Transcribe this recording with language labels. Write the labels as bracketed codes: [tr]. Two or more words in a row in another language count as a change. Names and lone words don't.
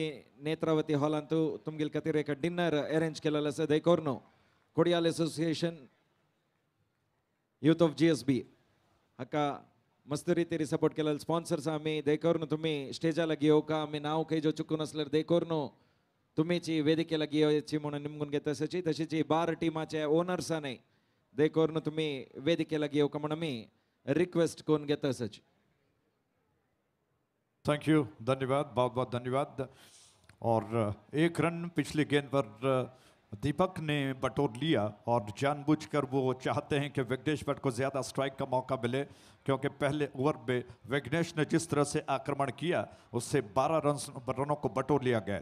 [kok] नेत्रावती हॉलांतू तुमगेल खातीर एक [en] dinner arrange [kok] केलेलं आसा देखोरनो कोडियाल असोसिएशन यूथ ऑफ जीएसबी हाका मस्त रीतीरी सपोर्ट केलेलं स्पॉन्सर्स आम्ही देखोरनो तुम्ही स्टेजाला घेवका आम्ही नाव काही जो चुकून असल्यार देखोरनो तुम्हीची वेदिकेला घेवची म्हणून निमगून घेता तसची तशीच बार टीमाचे ओनर्साने देखोरनो तुम्ही वेदिकेला घेवका म्हणून आम्ही रिक्वेस्ट करून घेता सच। [en] thank you, [hi] धन्यवाद, बहुत बहुत धन्यवाद। और एक रन पिछले गेंद पर दीपक ने बटोर लिया और जानबूझकर वो चाहते हैं कि विघ्नेश भट्ट को ज़्यादा स्ट्राइक का मौका मिले, क्योंकि पहले ओवर में विघ्नेश ने जिस तरह से आक्रमण किया उससे 12 रनों को बटोर लिया गया।